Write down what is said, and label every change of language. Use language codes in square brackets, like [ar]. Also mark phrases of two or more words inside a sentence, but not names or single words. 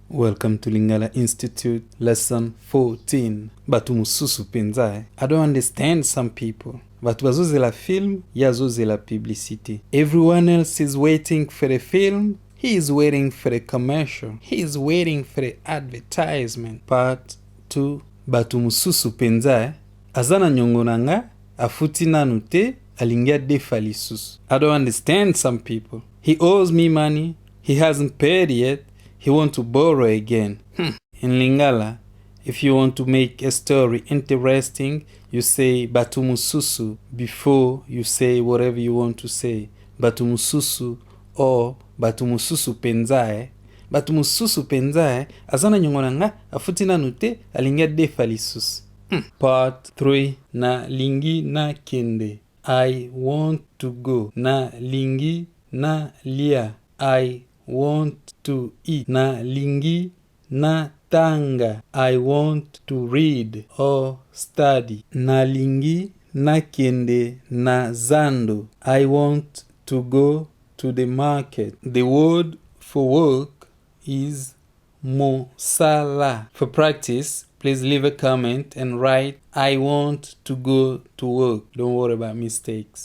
[en] Welcome to Lingala Institute, lesson 14. [ln] Batu mosusu penza. [en] I don't understand some people. [ln] Batu bazo zela film, [fr] yazo zela publicité. [en] Everyone else is waiting for the film. He is waiting for the commercial. He is waiting for the advertisement. Part 2. [ln] Batu mosusu penza. Azana nyongo nanga, afuti nanu te, Alingi adefa lisusu. [en] I don't understand some people. He owes me money. He hasn't paid yet. He wants to borrow again. In Lingala, if you want to make a story interesting, you say [ln] Batu mosusu [en] before you say whatever you want to say. [ln] Batu mosusu or Batu mosusu penza. Batu mosusu penza. Azana nyongo nanga afuti nanu te Alingi adefa lisusu. [en] Part 3. [ln] Na lingi na kende. [en] I want to go. [ln] Na lingi na lia. [en] I want to eat. [ln] Na lingi na tanga. [en] I want to read or study. [ln] Na lingi na kende na zando. [en] I want to go to the market. The word for work is mosala. For practice, please leave a comment and write I want to go to work. Don't worry about mistakes.